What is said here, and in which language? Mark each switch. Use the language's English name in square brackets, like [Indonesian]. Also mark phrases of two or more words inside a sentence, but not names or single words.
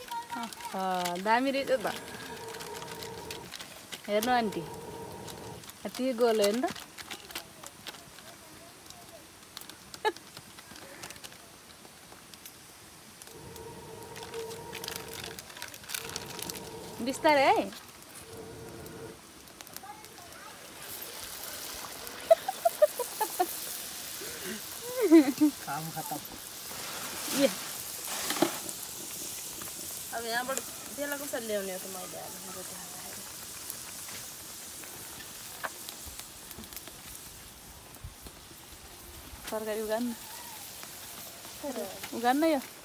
[Nepali] दामी रहेछ त हेर्नु आन्टी यति गोलो हेर्नु बिस्तारै है काम खत्म ये अब यहाँबाट त्यसलाई कसरी ल्याउने हो त मैले तरकारी उगान यो